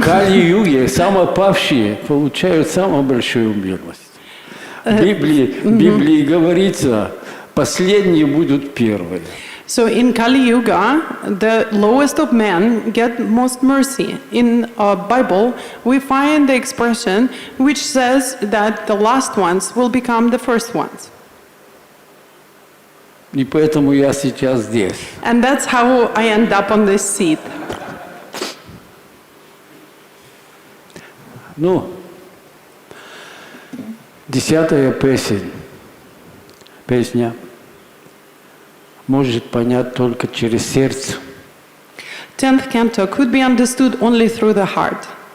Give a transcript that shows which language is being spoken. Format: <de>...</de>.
<ru>В Кали-юге самопавшие получают самую большую милость. В Библии говорится, последние будут первые.</ru> <en>So in Kali Yuga, the lowest of men get most mercy. In Bible, we find the expression which says that the last ones will become the first ones.</en> <ru>И поэтому я сейчас здесь.</ru> <en>And that's how I end up on this seat.</en> <ru>Ну, 10-я песня может понять только через сердце.</ru> <en>10th canto could be understood only through the heart.</en>